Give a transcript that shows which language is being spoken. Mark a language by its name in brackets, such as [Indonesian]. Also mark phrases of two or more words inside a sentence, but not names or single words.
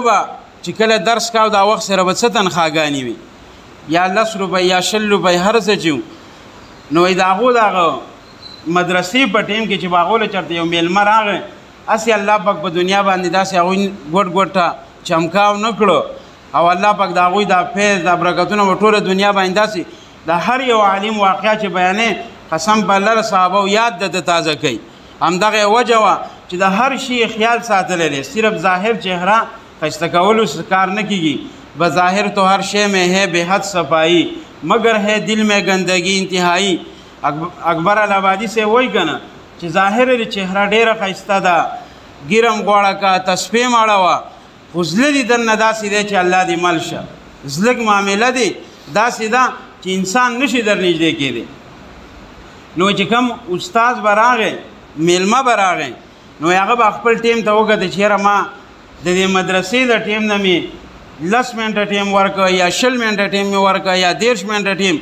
[Pashto] به چې کله درس کاو دا وخت سره به څه تنخواګانې وي، یا 10 روپۍ یا 20 روپۍ هر څه چې نو وایي د هغو دغه مدرسې په ټیم کې چې به هغو له چېرته یو میلمه راغی، هسې الله پاک په دنیا باندې داسې هغوی ګوټ ګوټه چمکاو نه کړو، او الله پاک د هغوی دا فیض دا برکتونه په ټوله دنیا باندې داسې د هر یو عالم واقعه چې بیانې قسم په الله صحابه یاد د تازه کوي. همدغه وجه وه چې د هر شي خیال ساتلی دی، صرف ظاهر چهره ښایسته کولو کار نه کیږي. [Urdu] بظاهر تو هر شے میں ہے بے حد صفائی، مگر ہے دل میں گندگی انتہائی. [Pashto] اکبر الآبادی سے وایي که نه چې ظاهر د چهره ډېره ښایسته ده، ګیرم غوړه که تسبیح مړه وه، خو زړه دې دننه داسې دی چې الله دې مل شه. زړه معامله دی داسې ده چې انسان نشي در نږدې کېدی. نو چې کوم استاد به راغی، میلمه به راغی، نو هغه به خپل ټیم ته وکته چې یاره ما د دې مدرسې د ټیم نه مې 10 منټه ټیم ورکړه، یا 20 منټه ټیم مې ورکړه، یا 30 منټه ټیم.